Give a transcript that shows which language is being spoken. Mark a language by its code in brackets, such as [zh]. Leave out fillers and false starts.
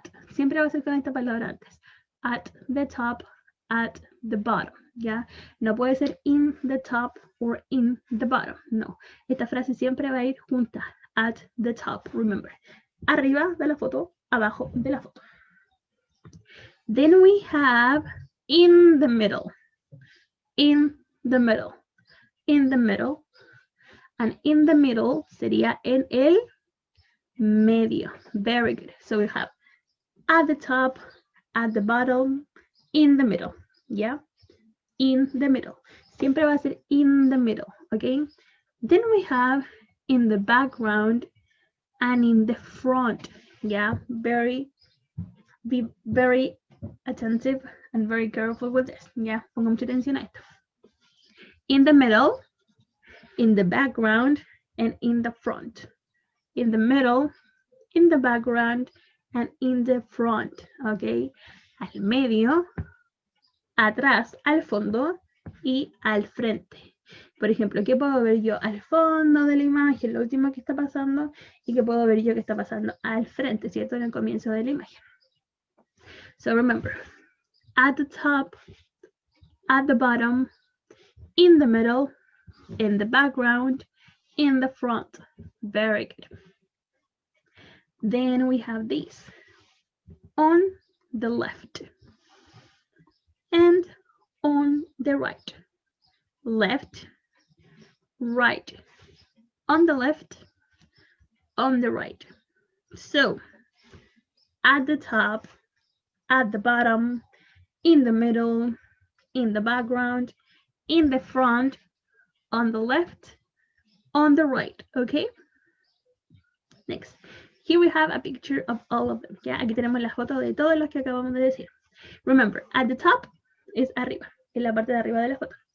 [es] Siempre va a ser con esta palabra antes. [en] At the top, at the bottom. ¿Ya? [es] No puede ser [en] in the top or in the bottom. [es] No. Esta frase siempre va a ir junta. [en] At the top, remember. [es] Arriba de la foto, abajo de la foto. [en] Then we have in the middle. In the middle. In the middle. And in the middle [es] sería en el medio. [en] Very good. So we have at the top, at the bottom, in the middle. Yeah? In the middle. [es] Siempre va a ser [en] in the middle. Okay? Then we have in the background and in the front. Yeah? Be very attentive and very careful with this. Yeah? [es] Pongan mucha atención a esto. [en] In the middle, in the background, and in the front. In the middle, in the background, and in the front. [es] Okay? Al medio, atrás, al fondo y al frente. Por ejemplo, ¿qué puedo ver yo al fondo de la imagen? Lo último que está pasando. ¿Y qué puedo ver yo que está pasando al frente? ¿Cierto? En el comienzo de la imagen. [en] So remember, at the top, at the bottom, in the middle, in the background, in the front. Very good. Then we have this. On the left. And on the right. Left, right. On the left, on the right. So, at the top, at the bottom, in the middle, in the background, in the front, on the left, on the right, okay? Next. Here we have a picture of all of them. [es] ¿Ya? Aquí tenemos la foto de todos los que acabamos de decir. [en] Remember, at the top [es] es arriba, en la parte de arriba de la foto.